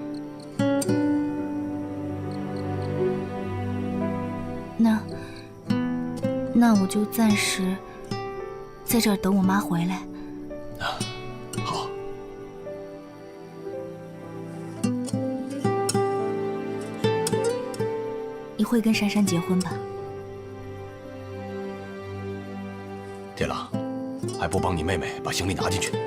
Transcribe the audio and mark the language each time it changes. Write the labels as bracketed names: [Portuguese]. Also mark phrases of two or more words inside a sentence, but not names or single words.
[Chinese] 那我就暫時在這兒等我媽回來。好。你會跟珊珊結婚吧？天狼，還不幫你妹妹把行李拿進去？